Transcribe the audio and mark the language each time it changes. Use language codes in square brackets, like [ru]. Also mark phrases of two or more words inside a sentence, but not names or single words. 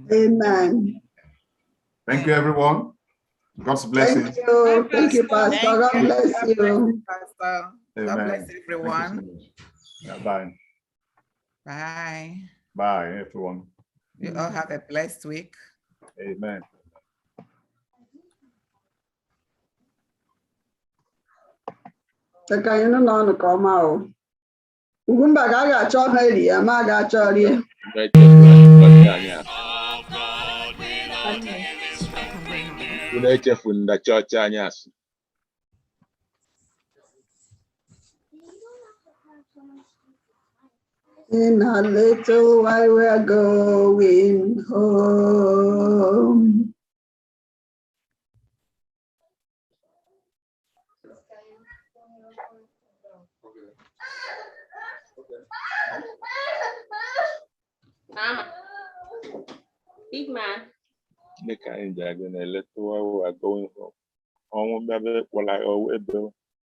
[en] Amen. Thank you, everyone. God's blessings. Thank you, Pastor. God bless you. Pastor. God bless everyone. Yeah, bye. Bye. Bye, everyone. You all have a blessed week. Amen. [ig] Ka anyị nọ nke ọma o. Ugwumba ka a ga-achọ ha eri ya, ma a ga-achọ rie. Unu echefuna chọọchị anyị asị. [en] In a little while we are going home. Mama, big man. [ig] Dịka anyị ji aga na [en] a little while we are going home. [ig] Ọnwụ bịa kpọrọ anyị ọwụ ebe